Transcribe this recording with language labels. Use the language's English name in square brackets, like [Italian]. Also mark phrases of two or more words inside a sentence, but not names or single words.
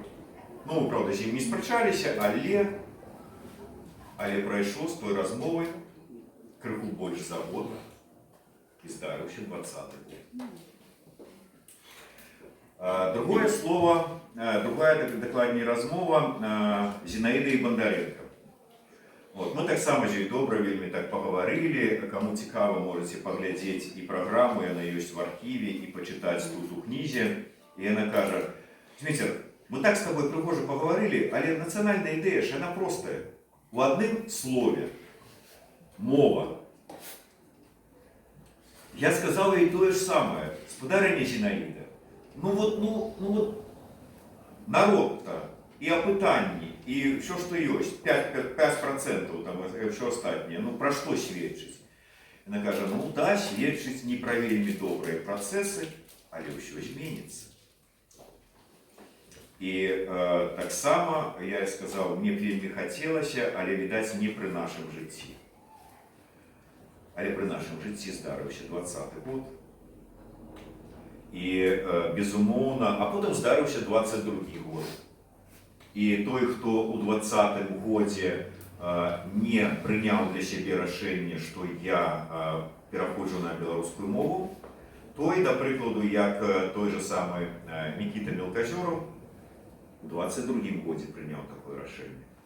[Belarusian] Ну, правда, з ім не спрачаліся, але прайшло з той размовы крыху больш за год і здарыўся 20-й год. [Russian] Другое слово, другая докладнее размова Зинаиды Бондаренко. Вот, мы [Belarusian] так само же добра вельмі [Russian] так поговорили, кому цікаво, можете поглядеть и программу, она есть в архиве, и почитать тут у книзе. И она каже, Дмитрий, мы так с тобой пригоже поговорили, але национальная идея же она простая. В одном слове. Мова. Я сказал ей то же самое. [Belarusian] Сподарыня Зинаида. [Russian] Ну вот, народ-то, и опытанні, и все, что есть, 5% там, и все остальное, ну про что сведчить? Она каже, ну да, сведчить не про вельмі добрые процессы, але все зменится. И [Belarusian] так само, [Russian] я сказал, мне вельмі хотелося, але, видать, не при нашем житті. [Belarusian] Але при нашем житті здарыўся 20-й год. І, безумоўна, а потым здарыўся 22-й год. І той, хто у 20-м годзе не прыняў для сябе рашэнне, што я пераходжу на беларускую мову, той, да прыкладу, як той же самы Мікіта Мелказёраў, у 22-м годзе прыняў такое рашэнне.